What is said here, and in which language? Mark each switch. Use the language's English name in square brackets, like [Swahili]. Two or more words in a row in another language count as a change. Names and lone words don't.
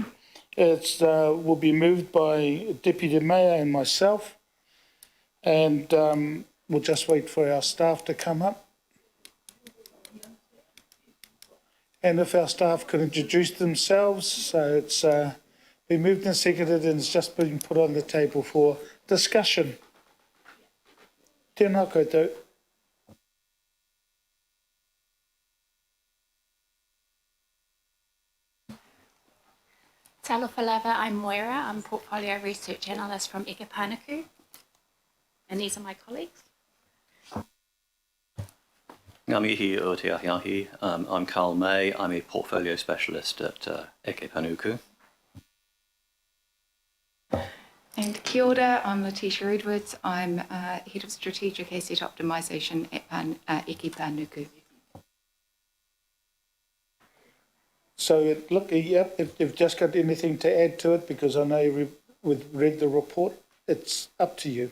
[English] It will be moved by Deputy Mayor and myself, and we'll just wait for our staff to come up. And if our staff could introduce themselves, so it's been moved and seconded and it's just been put on the table for discussion. [Māori] Tēnā koutou. [Samoan] Talofa lava, [English] I'm Moira. I'm Portfolio Research Analyst from Eke Panuku. And these are my colleagues. [Māori] Ngā mihi o te ahiahi. [English] I'm Carl May. I'm a Portfolio Specialist at Eke Panuku. [Māori] And kia ora, [English] I'm Letitia Edwards. I'm Head of Strategic Asset Optimisation at Eke Panuku. So, look, yeah, if you've just got anything to add to it, because I know we've read the report, it's up to you.